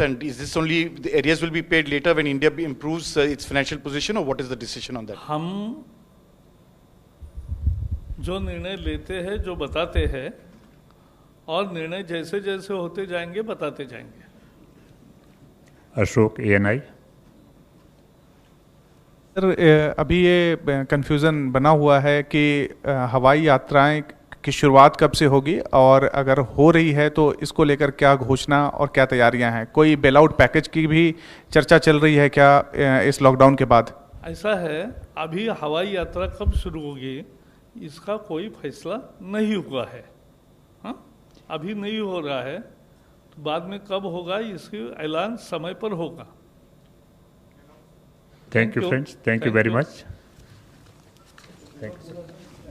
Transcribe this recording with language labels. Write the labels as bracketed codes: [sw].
[en] And is this only the areas will be paid later when India improves its financial position, or what is the decision on that? [hi] हम जो निर्णय लेते हैं, जो बताते हैं, और निर्णय जैसे जैसे होते जाएंगे बताते जाएंगे। [en] Ashok, ANI. [hi] सर, अभी ये कंफ्यूजन बना हुआ है कि हवाई यात्राएं की शुरुआत कब से होगी, और अगर हो रही है तो इसको लेकर क्या घोषणा और क्या तैयारियां हैं? कोई बेल आउट पैकेज की भी चर्चा चल रही है क्या इस लॉकडाउन के बाद? ऐसा है, अभी हवाई यात्रा कब शुरू होगी इसका कोई फैसला नहीं हुआ है। हाँ, अभी नहीं हो रहा है, तो बाद में कब होगा इसकी ऐलान समय पर होगा। [en] Thank you, friends. Thank you very much. Thank you.